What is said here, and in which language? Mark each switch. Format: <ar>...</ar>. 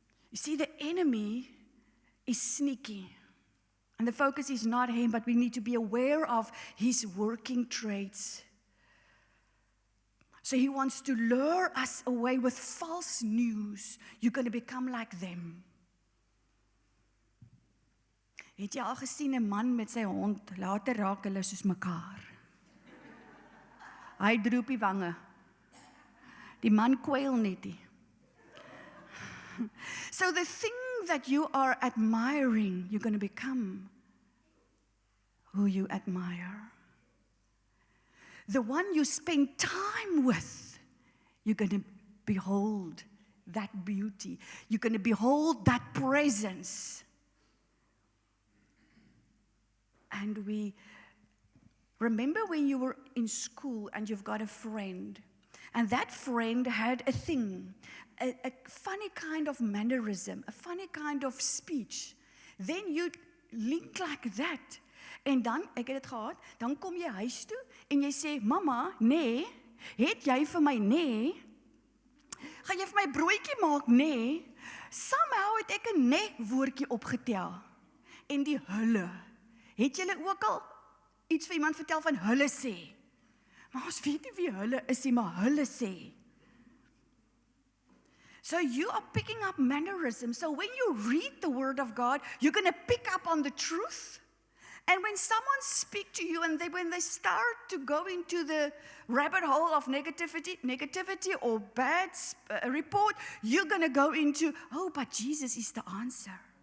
<en>You see, the enemy is sneaky. And the focus is not him, but we need to be aware of his working traits. So he wants to lure us away with false news. You're going to become like them.</en> <af>Het jy al gesien 'n man met sy hond, later raak hulle soos mekaar. Hy droop die wange. Die man kwyl net nie.</af> <en>So the thing that you are admiring, you're going to become who you admire. The one you spend time with, you're going to behold that beauty. You're going to behold that presence. And we remember when you were in school and you've got a friend, and that friend had a thing, a funny kind of mannerism, a funny kind of speech. Then you link like that.</en> <af>En dan, ek het dit gehad, dan kom jy huis toe en jy sê, mama, nee, het jy vir my nee? Gaan jy vir my broodjie maak, nee? Somehow het ek 'n nee woordjie opgetel. En die hulle. Het julle ook al iets vir iemand vertel van hulle sê? Maar ons weet nie wie hulle is nie, maar hulle sê.</af> <en>So you are picking up mannerisms. So when you read the Word of God, you're going to pick up on the truth. And when someone speaks to you and when they start to go into the rabbit hole of negativity or bad report, you're going to go into, oh, but Jesus is the answer.</en>